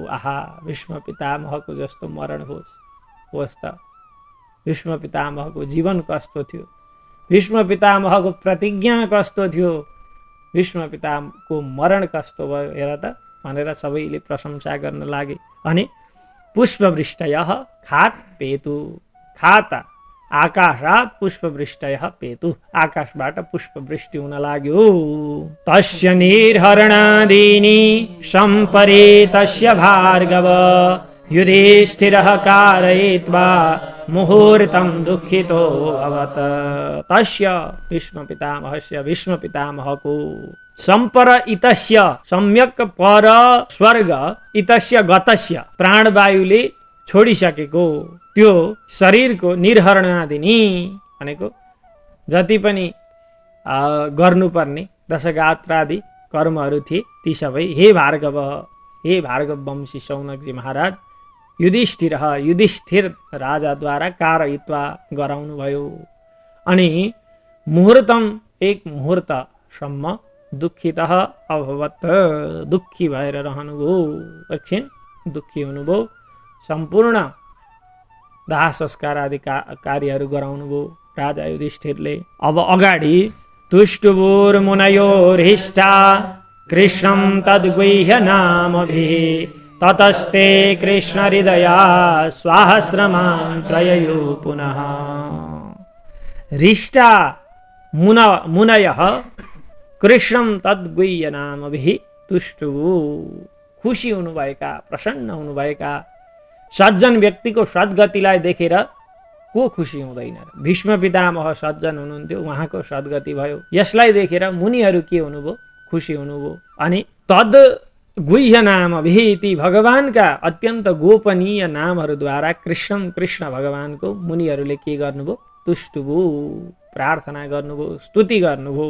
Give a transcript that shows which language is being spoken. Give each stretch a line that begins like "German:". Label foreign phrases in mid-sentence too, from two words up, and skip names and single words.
Nepali: आहा, भीष्म पितामहको जस्तो मरण होस् त, भीष्म पितामहको जीवन कस्तो थियो, भीष्म पितामहको प्रतिज्ञा कस्तो थियो, भीष्म पितामहको मरण कस्तो भयो हेर त भनेर सबैले प्रशंसा गर्न लागे।
Sanskrit: अनि पुष्पवृष्टयः खात पेतु, खात आकाशात् पुष्पवृष्टयः पेतु,
Nepali: आकाशबाट पुष्पवृष्टि हुन लाग्यो।
Sanskrit: तस्य निर्हरणादीनि सम्परेतस्य भार्गव युधिष्ठिरः कारयित्वा मुहूर्तं दुःखितो अभवत्। तस्य भीष्म पितामहको सम्परइतस्य, सम्यक पर स्वर्ग, इतस्य
Nepali: गतस्य, प्राणवायुले छोडिसकेको त्यो शरीरको निर्हरणादिनी भनेको जति पनि गर्नुपर्ने दशगात्रादि कर्महरू थिए ती सबै हे भार्गव वंशी शौनकजी महाराज युधिष्ठिर राजाद्वारा कारयित्वा गराउनु भयो। अनि मुहूर्तम, एक मुहूर्तसम्म
Sanskrit: दुःखितः अभवत्,
Nepali: दुःखी भएर रहनुभयो, एकछिन दुःखी हुनुभयो। सम्पूर्ण दाह संस्कार आदि कार्यहरू गराउनुभयो राजा युधिष्ठिरले।
Sanskrit: अब अगाडि तुष्टुभुर्मुनयोर्हिष्ठा कृष्णं तद्गुह्य नामभिः ततस्ते कृष्ण हृदया स्वाश्रमान् प्रययु पुनः। हृष्टा मुनयः कृष्णं तद्गुह्य नामभिः तुष्टुभु,
Nepali: खुसी हुनुभएका, प्रसन्न हुनुभएका सज्जन व्यक्तिको सद्गतिलाई देखेर को खुसी हुँदैन र? भीष्म पितामह सज्जन हुनुहुन्थ्यो, उहाँको सद्गति भयो, यसलाई देखेर मुनिहरू के हुनुभयो, खुसी हुनुभयो। अनि तद गुह्य नाम ती भगवानका अत्यन्त गोपनीय नामहरूद्वारा कृष्ण भगवानको मुनिहरूले के गर्नुभयो, तुष्टुभु, प्रार्थना गर्नुभयो, स्तुति गर्नुभयो।